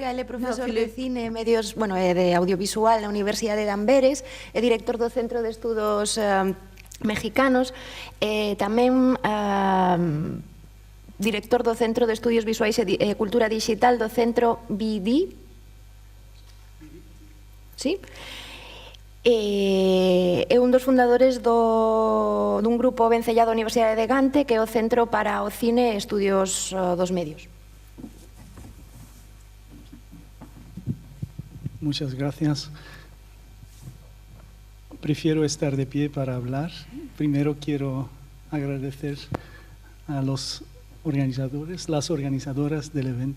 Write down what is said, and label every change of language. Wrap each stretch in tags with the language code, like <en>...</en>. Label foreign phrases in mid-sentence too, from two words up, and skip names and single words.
<gl>Ele é profesor de cine, medios, bueno, de audiovisual na Universidade de Amberes, é director do Centro de Estudos Mexicanos, tamén director do Centro de Estudios Visuais e Cultura Digital do Centro BD.</gl> <es>Sí?</es> <gl>É un dos fundadores dun grupo vencellado á Universidade de Gante, que é o Centro para o Cine e Estudios dos Medios.</gl> <es>Muchas gracias. Prefiero estar de pie para hablar. Primero quiero agradecer a los organizadores, las organizadoras del evento.</es>